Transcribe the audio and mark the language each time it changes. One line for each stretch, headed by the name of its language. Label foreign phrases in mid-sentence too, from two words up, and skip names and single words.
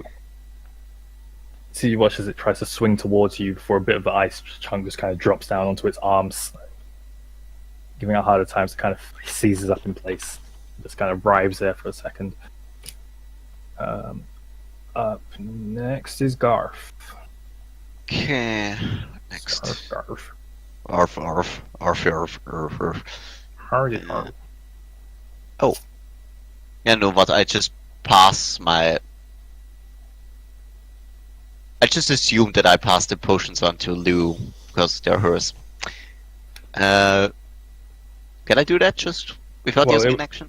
English: So you watch as it tries to swing towards you before a bit of the ice chunk just kind of drops down onto its arms, giving it a harder time to kind of seizes up in place. Just kind of writhes there for a second. Up next is Garth. Okay. Next. Garth. Arf, arf, arf, arf, arf, arf. Hardy Garth. Oh. Yeah, no, but I just pass my... I just assumed that I passed the potions on to Lou, because they're hers. Can I do that just without using an action?